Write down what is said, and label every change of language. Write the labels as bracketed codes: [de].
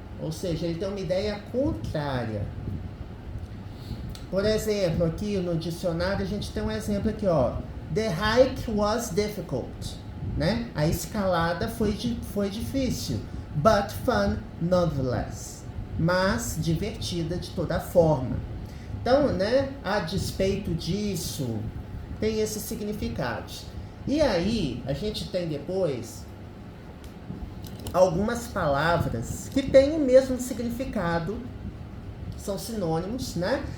[pt] Ou seja, ele tem uma ideia contrária. Por exemplo, aqui no dicionário a gente tem um exemplo aqui, ó. [en] The hike was difficult, [pt] né? A escalada foi difícil, [en] but fun nonetheless. [pt] Mas divertida de toda forma. Então, né, a despeito disso, tem esses significados. E aí, a gente tem depois algumas palavras que têm o mesmo significado, são sinônimos, né?